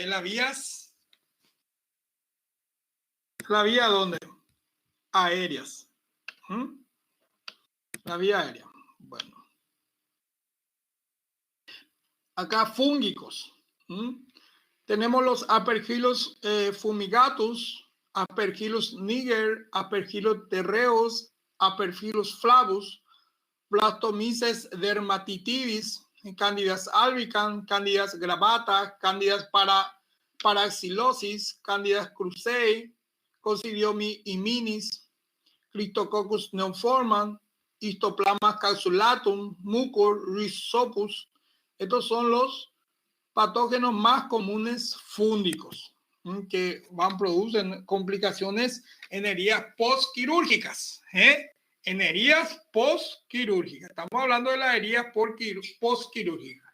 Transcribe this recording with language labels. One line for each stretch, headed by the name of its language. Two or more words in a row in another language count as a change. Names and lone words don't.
Spanish: En las vías. ¿La vía dónde? Aéreas. La vía aérea. Bueno. Acá fúngicos. Tenemos los Aspergillus fumigatus, Aspergillus niger, Aspergillus terreus, Aspergillus flavus, Blastomyces dermatitidis, Candidas albicans, Candidas gravata, Candidas paraxilosis, Candidas crucei, Coccidiomi iminis, Cryptococcus neoformans, Histoplasma capsulatum, Mucor rhizopus. Estos son los patógenos más comunes fúngicos que producen complicaciones en heridas postquirúrgicas. En heridas postquirúrgicas. Estamos hablando de las heridas postquirúrgicas.